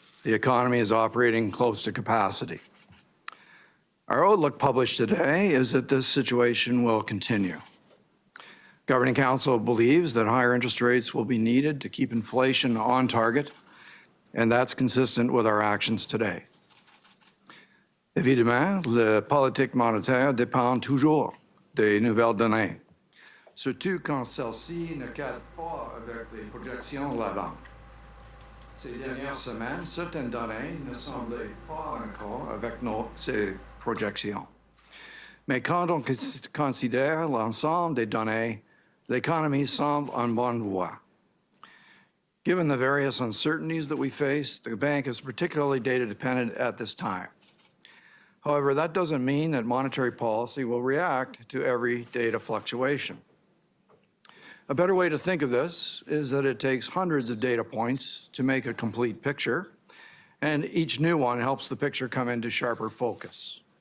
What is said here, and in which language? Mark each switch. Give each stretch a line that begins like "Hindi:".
English: The economy is operating close to capacity. Our outlook published today is that this situation will continue. Governing Council believes that higher interest rates will be needed to keep inflation on target, and that's consistent with our actions today.
French: Évidemment, la politique monétaire dépend toujours des nouvelles données, surtout quand celles-ci ne cadrent pas avec les projections de la banque. Ces dernières semaines, certaines données ne semblaient pas encore avec ces projections. Mais quand on considère l'ensemble des données, l'économie semble en bonne voie.
English: Given the various uncertainties that we face, the bank is particularly data dependent at this time. However, that doesn't mean that monetary policy will react to every data fluctuation. A better way to think of this is that it takes hundreds of data points to make a complete picture, and each new one helps the picture come into sharper focus.